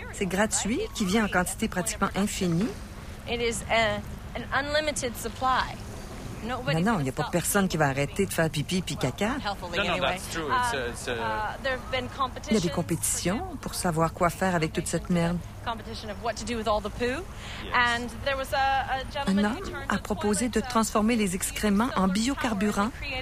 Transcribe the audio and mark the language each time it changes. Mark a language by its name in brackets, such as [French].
[French] C'est gratuit, qui vient en quantité pratiquement infinie. [English] It is an unlimited supply. [French] Mais non, il n'y a pas personne qui va arrêter de faire pipi puis caca. Il y a des compétitions pour savoir quoi faire avec toute cette merde. Un homme a proposé de transformer les excréments en biocarburant.